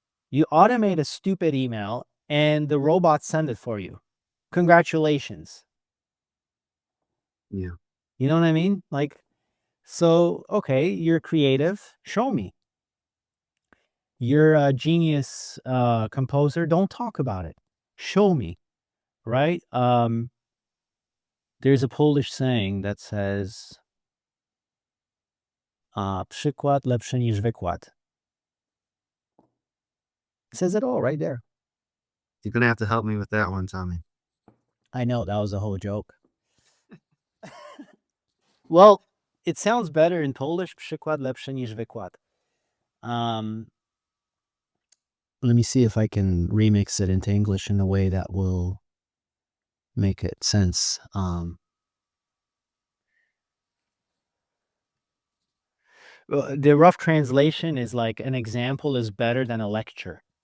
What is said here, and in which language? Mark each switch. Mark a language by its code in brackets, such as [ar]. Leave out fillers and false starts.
[en] You automate a stupid email and the robots send it for you. Congratulations. Yeah. You know what I mean? So, okay, you're creative. Show me. You're a genius composer. Don't talk about it. Show me, right? There's a Polish saying that says, [pl] przykład lepszy niż wykład. [en] It says it all right there. You're gonna have to help me with that one, Tommy. I know, that was a whole joke. Well, it sounds better in Polish, [pl] przykład lepszy niż wykład. [en] Let me see if I can remix it into English in a way that will make it sense. The rough translation is like an example is better than a lecture.